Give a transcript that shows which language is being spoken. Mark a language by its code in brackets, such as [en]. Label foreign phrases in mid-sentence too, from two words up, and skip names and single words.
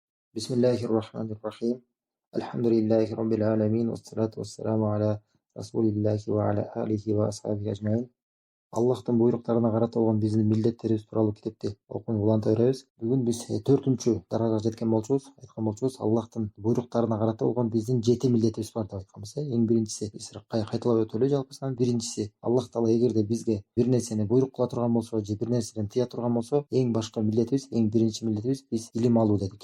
[ar] بسم الله الرحمن الرحيم. الحمد لله رب العالمين. والصلاة والسلام على رسول الله وعلى آله وأصحابه أجمعين. [ky] Аллахтың буйруктарына карата болгон биздин милдеттерибиз тууралуу китепти окууну уланта беребиз. Бүгүн биз 4-чү даражага жеткен болчубуз. Айткан болчубуз, Аллахтын буйруктарына карата болгон биздин 7 милдетибиз бар деп айтканбыз. Эң биринчиси, биз кайталап өтөлү жалпысынан. Биринчиси, Аллах Таала эгерде бизге бир нерсени буйрук кыла турган болсо же бир нерседен тыя турган болсо, эң башкы милдетибиз, эң биринчи милдетибиз биз илим алуу дедик.